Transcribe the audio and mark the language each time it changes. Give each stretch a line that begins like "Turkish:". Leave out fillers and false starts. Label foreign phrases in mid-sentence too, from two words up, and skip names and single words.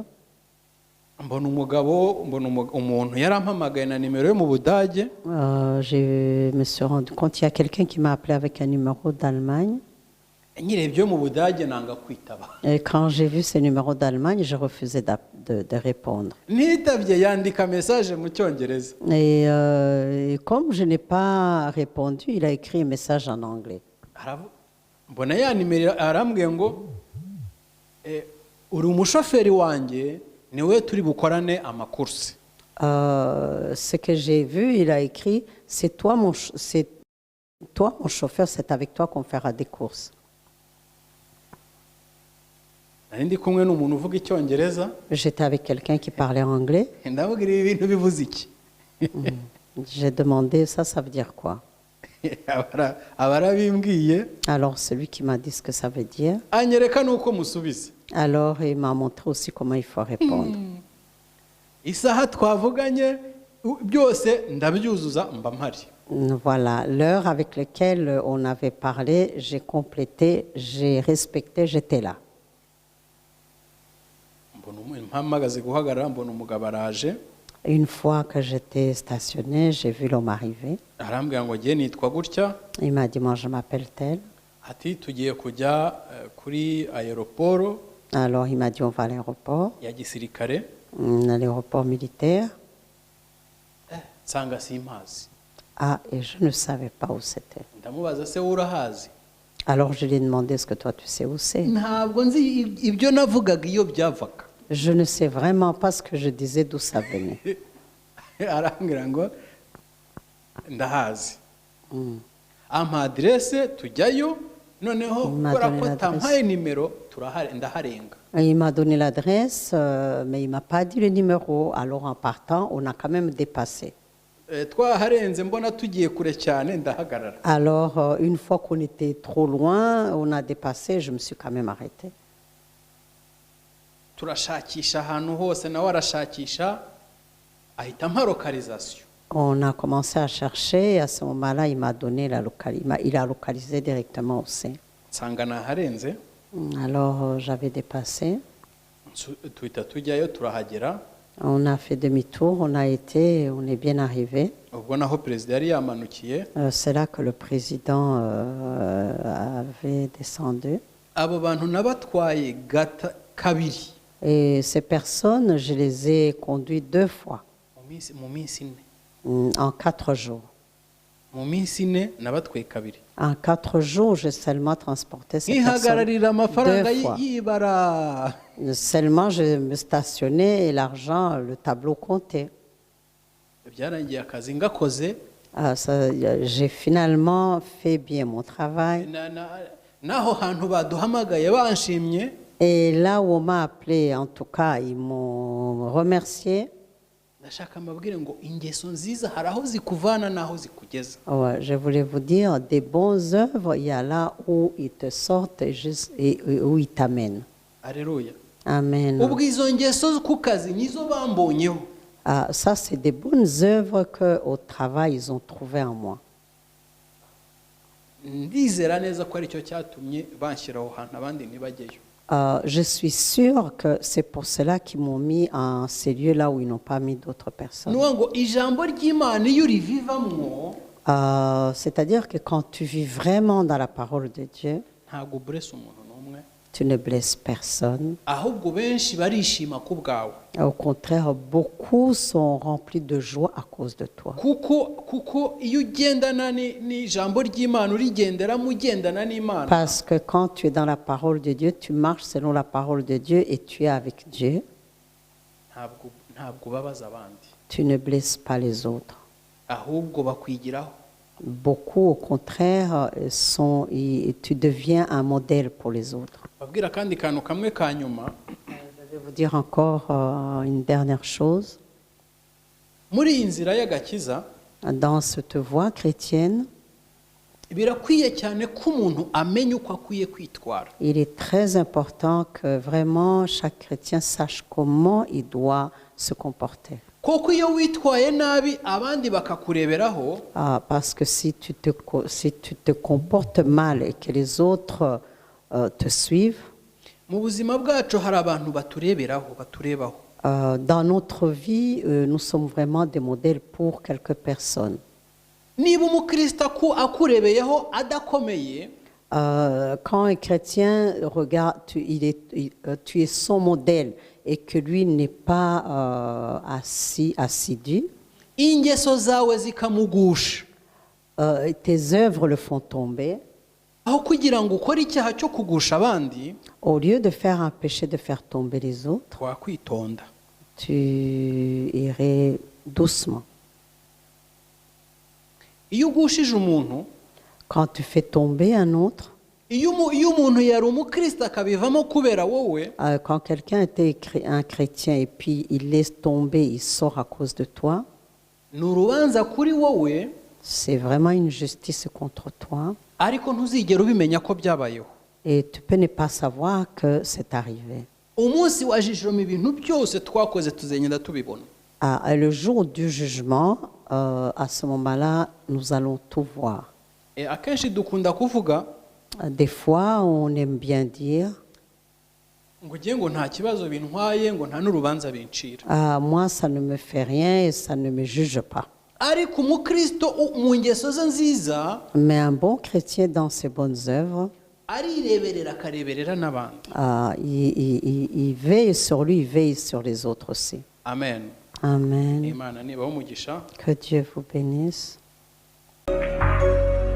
Kinyarwanda: mbona umuntu yarampamagaye na nimero yo mu Budage.
French: Je me suis rendu compte, il y a quelqu'un qui m'a appelé avec un numéro d'Allemagne.
Kinyarwanda: nyirebye yo mu Budage nanga kwitaba.
French: Et quand j'ai vu ce numéro d'Allemagne, je refusais de répondre.
Kinyarwanda: nitabye yandika message mu cyongereza.
French: Et comme je n'ai pas répondu, il a écrit un message en anglais.
Kinyarwanda: mbona ya nimero arambwiye ngo uri umushoferi wanjye niwe turi bukorane amakursi.
French: Ce que j'ai vu, il a écrit, c'est toi mon chauffeur, c'est avec toi qu'on fera des courses.
Kinyarwanda: nari ndi kumwe n'umuntu uvuga icyongereza.
French: J'étais avec quelqu'un qui parlait anglais.
Kinyarwanda: ndababwira ibi bintu bivuze iki.
French: J'ai demandé, ça veut dire quoi?
Kinyarwanda: abarabimbwiye.
French: Alors celui qui m'a dit ce que ça veut dire.
Kinyarwanda: anyereka nuko musubiza.
French: Alors il m'a montré aussi comment il faut répondre.
Kinyarwanda: isaha twavuganye byose ndabyuzuza mba mpari.
French: Voilà, l'heure avec laquelle on avait parlé, j'ai complété, j'ai respecté, j'étais là.
Kinyarwanda: mpamagaze guhagarara mbona umugabo araje.
French: Une fois que j'étais stationnée, j'ai vu l'homme arriver.
Kinyarwanda: arambwira ngo ngiye nitwa gutya.
French: Il m'a dit, moi je m'appelle tel.
Kinyarwanda: ati tugiye kujya kuri aéroport.
French: Alors il m'a dit, on va à l'aéroport.
Kinyarwanda: ya gisirikare.
French: L'aéroport militaire.
Kinyarwanda: nsanga simpazi.
French: Et je ne savais pas où c'était.
Kinyarwanda: ndamubaza se urahazi.
French: Alors je lui ai demandé, est-ce que toi tu sais où c'est?
Kinyarwanda: ntabwo nzi ibyo navugaga iyo byavaga.
French: Je ne sais vraiment pas ce que je disais, d'où ça venait.
Kinyarwanda: arambwira ngo ndahazi. ampa adresse tujyayo noneho kubera ko tampaye nimero ndaharenga.
French: Il m'a donné l'adresse, mais il ne m'a pas dit le numéro. Alors en partant, on a quand même dépassé.
Kinyarwanda: twaharenze mbona tugiye kure cyane ndahagarara.
French: Alors, une fois qu'on était trop loin, on a dépassé, je me suis quand même arrêtée.
Kinyarwanda: Turashakisha ahantu hose nawe arashakisha ahita ampa localisation.
French: On a commencé à chercher et à ce moment-là, il m'a donné il a localisé directement au sein.
Kinyarwanda: Nsanga naharenze
French: Alors, j'avais dépassé.
Kinyarwanda: tuhita tujyayo turahagera.
French: On a fait demi-tour, on est bien arrivé.
Kinyarwanda: Ubwo naho perezida yari yamanukiye.
French: C'est là que le président avait descendu.
Kinyarwanda: Abo bantu nabatwaye kabiri.
French: Et ces personnes, je les ai conduites 2 fois.
Kinyarwanda: Mu minsi ine.
French: En 4 jours.
Kinyarwanda: Mu minsi ine nabatwaye kabiri.
French: En 4 jours, j'ai seulement transporté ces personnes
Kinyarwanda: Ihagararira amafaranga
French: 2 fois.
Kinyarwanda: yibara.
French: Seulement, je me stationnais et l'argent, le tableau comptait.
Kinyarwanda: Byarangiye akazi ngakoze.
French: J'ai finalement fait bien mon travail.
Kinyarwanda: Naho hantu baduhamagaye banshimye.
French: Et là où on m'a appelé, en tout cas, ils m'ont remercié.
Kinyarwanda: Ndashaka mbabwire ngo ingeso nziza hari aho zikuvana naho zikugeza.
French: Ouais, je voulais vous dire, des bonnes œuvres, il y a là où ils te sortent et où ils t'amènent. Alléluia. Amen.
Kinyarwanda: Ubwo izo ngeso ku kazi nizo bambonyeho.
French: Ça, c'est des bonnes œuvres qu'au travail, ils ont trouvées en moi.
Kinyarwanda: Ndizera neza ko aricyo cyatumye banshyiraho hantu abandi ntibajyeyo.
French: Je suis sûre que c'est pour cela qu'ils m'ont mis en ces lieux-là où ils n'ont pas mis d'autres personnes.
Kinyarwanda: Ngo ijambo ry'Imana iyo urivivamwo.
French: C'est-à-dire que quand tu vis vraiment dans la parole de Dieu,
Kinyarwanda: ntago bless umuntu n'umwe.
French: tu ne blesses personne.
Kinyarwanda: Ahubwo benshi barishima ku bwawe.
French: Au contraire, beaucoup sont remplis de joie à cause de toi.
Kinyarwanda: Kuko iyo ugendana n'ijambo ry'Imana urigenderamo ugendana n'Imana.
French: Parce que quand tu es dans la parole de Dieu, tu marches selon la parole de Dieu et tu es avec Dieu.
Kinyarwanda: Ntabwo babaza abandi.
French: Tu ne blesses pas les autres.
Kinyarwanda: Ahubwo bakwigiraho.
French: Beaucoup, au contraire, tu deviens un modèle pour les autres.
Kinyarwanda: Babwira kandi kantu kamwe ka nyuma.
French: Je vais vous dire encore une dernière chose.
Kinyarwanda: Muri iyi nzira y'agakiza,
French: dans cette voie chrétienne,
Kinyarwanda: birakwiye cyane ko umuntu amenya uko akwiye kwitwara.
French: Il est très important que vraiment chaque chrétien sache comment il doit se comporter.
Kinyarwanda: Koko iyo witwaye nabi abandi bakakureberaho.
French: Parce que si tu te comportes mal et que les autres te suivent,
Kinyarwanda: mu buzima bwacu hari abantu baturebaho.
French: Dans notre vie, nous sommes vraiment des modèles pour quelques personnes.
Kinyarwanda: Niba umukristo akurebeyeho adakomeye,
French: quand un chrétien regarde, tu es son modèle et que lui n'est pas assidu,
Kinyarwanda: ingeso zawe zikamugusha.
French: Tes œuvres le font tomber.
Kinyarwanda: Aho kugira ngo ukore icyaha cyo kugusha abandi,
French: au lieu de faire un péché de faire tomber les autres,
Kinyarwanda: wakwitonda.
French: Tu irais doucement.
Kinyarwanda: Iyo ugushije umuntu,
French: quand tu fais tomber un autre,
Kinyarwanda: iyo umuntu yari umukristo akabivamo kubera wowe,
French: quand quelqu'un était un chrétien et puis il laisse tomber, il sort à cause de toi,
Kinyarwanda: n'urubanza kuri wowe,
French: c'est vraiment une justice contre toi.
Kinyarwanda: Ariko ntuzigera ubimenya ko byabayeho.
French: Et tu peux ne pas savoir que c'est arrivé.
Kinyarwanda: Umunsi wajijoma ibintu byose twakoze tuzengenda tubibona.
French: Le jour du jugement, à ce moment-là, nous allons tout voir.
Kinyarwanda: Et akenshi dukunda kuvuga,
French: des fois, on aime bien dire,
Kinyarwanda: ngo nta kibazo bintwaye, ngo nta n'urubanza bincira.
French: Moi, ça ne me fait rien et ça ne me juge pas.
Kinyarwanda: Ariko umukristo mu ngeso ze nziza,
French: mais un bon chrétien dans ses bonnes œuvres,
Kinyarwanda: arireberera akareberera n'abandi.
French: Il veille sur lui, il veille sur les autres aussi. Amen. Amen.
Kinyarwanda: Imana nibaho umugisha.
French: Que Dieu vous bénisse.